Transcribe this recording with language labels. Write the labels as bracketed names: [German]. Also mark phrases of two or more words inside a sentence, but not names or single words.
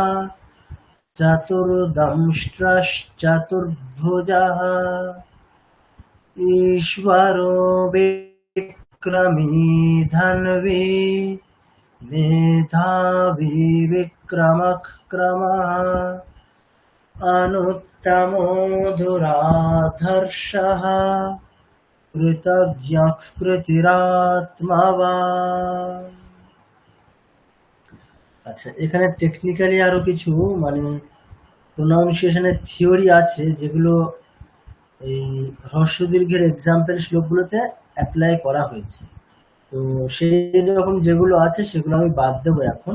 [Sanskrit] चतुर्दंष्ट्रश्चतुर्भुजः ईश्वरो विक्रमी धन्वी मेधावी विक्रमः क्रमः अनुत्तमो दुराधर्षः कृतज्ञः कृतिरात्मवान्। [Bangla] আচ্ছা, এখানে টেকনিক্যালি আরো কিছু মানে [English] pronunciation theory [Bangla] আছে যেগুলো এই হ্রস্ব দীর্ঘের এক্সাম্পল শ্লোকগুলোতে অ্যাপ্লাই করা হয়েছে। তো সেই রকম যেগুলো আছে সেগুলো আমি বাদ দেবো এখন।